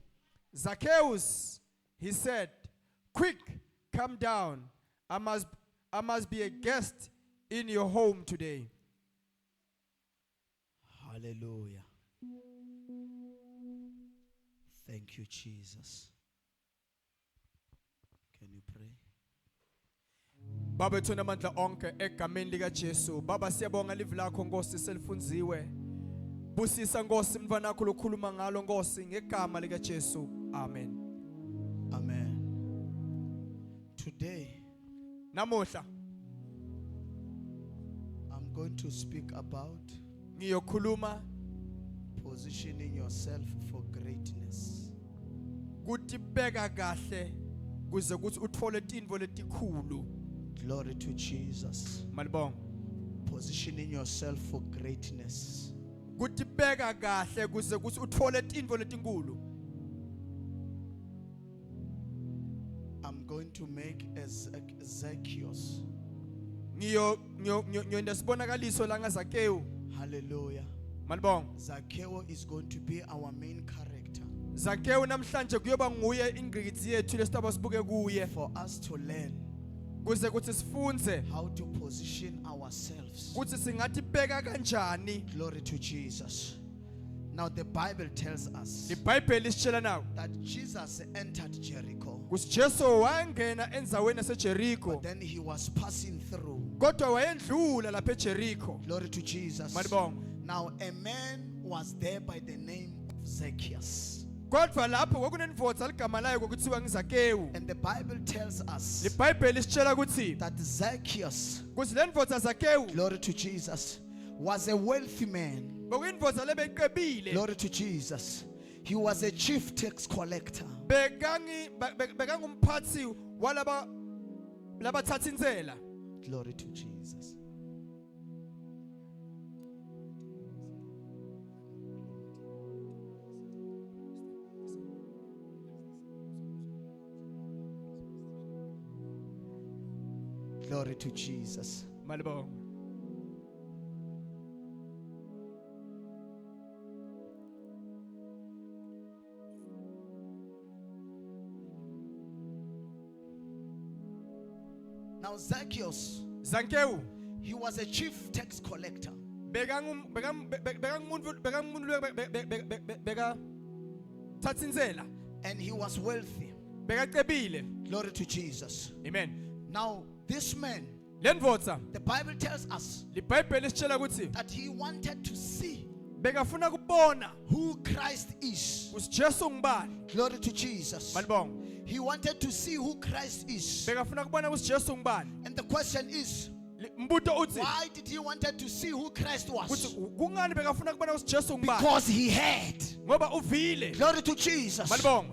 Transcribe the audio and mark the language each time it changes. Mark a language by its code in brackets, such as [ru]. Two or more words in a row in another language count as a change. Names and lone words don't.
[en] Zacchaeus, he said, "Quick, come down. I must be a guest in your home today." Hallelujah. Thank you, Jesus. Can you pray? [ss] Baba ethona amandla onke egameni lika Jesu. Baba siyabonga live lakho Nkosi selifunziwe. Busisa Nkosi mntwana wakho lokhuluma ngalo Nkosi ngegama lika Jesu. Amen. [en] Amen. Today, [ss] Namuhla [en] I'm going to speak about [ss] ngiyokhuluma [en] positioning yourself for greatness. [ss] kuthi bheka kahle kuze kuthi uthole intindvo letikhulu. [en] Glory to Jesus. [ss] Malibonga. [en] Positioning yourself for greatness. [ss] Kuthi bheka kahle kuze kuthi uthole intindvo letinkulu. [en] I'm going to make as Zacchaeus. [ss] Ngiyonda sibonakaliso la ngaZakhewu. [en] Hallelujah. [ss] Malibonga. [en] Zacchaeus is going to be our main character [ss] Zakhewu namhlanje kuyoba nguye ingqikithi yethu lesitaba sibuke kuye [en] for us to learn [ss] kuze kuthi sifunze [en] how to position ourselves. [ss] kuthi singathi bheka kanjani. [en] Glory to Jesus. Now the Bible tells us [ss] iBhayibheli lisitshela nawo [en] that Jesus entered Jericho, [ss] kuthi Jesu wangena endaweni yaseJericho [en] then he was passing through. [ss] kodwa wayendlula lapha eJericho. [en] Glory to Jesus. [ss] Malibonga. [en] Now a man was there by the name of Zacchaeus. [ss] Kodwa lapho kwakunendvodza ligama layo kokuthiwa ngiZakhewu. [en] And the Bible tells us [ss] iBhayibheli lisitshela ukuthi [en] that Zacchaeus, [ss] kuthi lendvodza Zakhewu [en] glory to Jesus, was a wealthy man. [ss] bekuyindvodza lebeyiqebile. [en] Glory to Jesus. He was a chief tax collector. [ss] Bekangumphathi walaba labathatha inzela. [en] Glory to Jesus. Glory to Jesus. [ss] Malibonga. [en] Now Zacchaeus, [ss] Zakhewu [en] he was a chief tax collector. [ss] thatha inzela. [en] And he was wealthy. [ss] Bekacebile. [en] Glory to Jesus. Amen. Now this man, [ss] Lendvodza [en] the Bible tells us [ss] iBhayibheli lisitshela ukuthi [en] that he wanted to see [ss] bekafuna kubona [en] who Christ is. [ss] ukuthi Jesu ngubani. [en] Glory to Jesus. [ss] Malibonga. [en] He wanted to see who Christ is. [ss] Bekafuna kubona ukuthi Jesu ngubani. [en] And the question is, [ss] Mbuto uthi [en] why did he wanted to see who Christ was? [ss] ukuthi kungani bekafuna kubona ukuthi Jesu ngubani. [en] Because he had. [ss] Ngoba uvile. [en] Glory to Jesus. [ss] Malibonga.